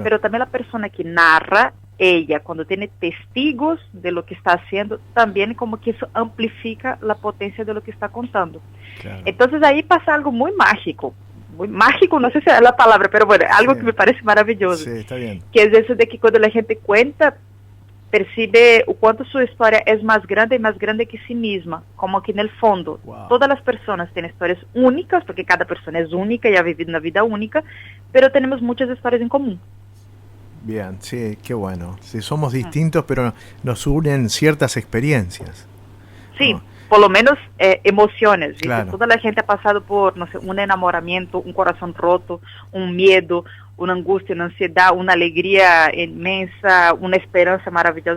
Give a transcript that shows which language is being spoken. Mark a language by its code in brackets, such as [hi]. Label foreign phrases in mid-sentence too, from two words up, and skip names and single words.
[es] pero también la persona que narra, ella, cuando tiene testigos de lo que está haciendo, también como que eso amplifica la potencia de lo que está contando. Claro. Entonces ahí pasa algo muy mágico, no sé si es la palabra, pero bueno, algo Sí. que me parece maravilloso, Sí, está bien. que es eso de que cuando la gente cuenta, percibe [pt] o quanto sua história é mais grande [es] que si misma, como que [pt] no fundo, [es] Wow. [pt] todas as pessoas têm histórias únicas, porque cada pessoa é única e [es] ha vivido [pt] uma vida única, pero temos muitas histórias em comum. [es] Bien, sí, qué bueno. Sí, somos distintos, pero nos unen ciertas experiencias. Sí, No. por lo menos emociones. ¿Viste? Claro. Toda la gente ha pasado por, no sé, un enamoramiento, un corazón roto, un miedo, una angustia, una ansiedad, una alegría inmensa, una esperanza maravillosa.